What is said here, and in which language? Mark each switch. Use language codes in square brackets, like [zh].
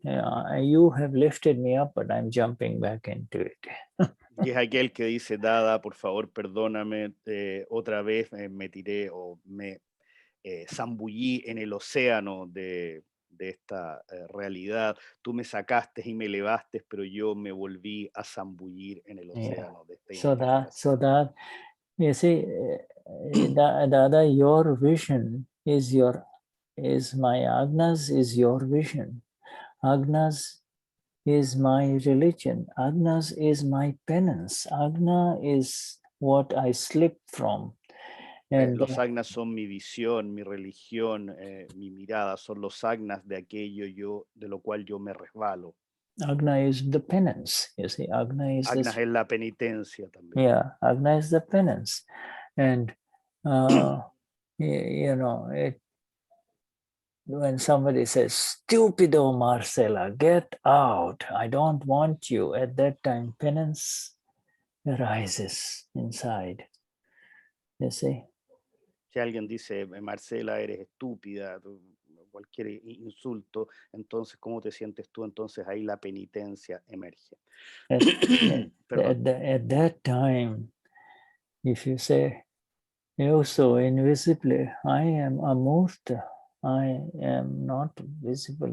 [en] You have lifted me up, but I'm jumping back into it. [es] Y es aquel que dice, Dada, por favor, perdóname, otra vez me tiré o me zambullí en el océano de esta realidad. Tú me sacaste y me elevaste, pero yo me volví a zambullir en el océano de esta identificación. [en] So that, you see, Dada, your vision is my Agnas is your vision. Agnas is my religion. Agnas is my penance. Agna is what I slip from. And [es] los agnas son mi visión, mi religión, mi mirada, son los agnas de aquello de lo cual yo me resbalo. [en] Agna is the penance, you see. Agna is [es] es la penitencia también. [en] Yeah, Agna is the penance. And, you know, when somebody says, stupido Marcela, get out, I don't want you, at that time, penance arises inside, you see. [es] Si alguien dice, Marcela, eres estúpida, cualquier insulto, entonces, ¿cómo te sientes tú? Entonces ahí la penitencia emerge. [en] At that time, if you say, you so invisibly, I am amurta, I am not visible.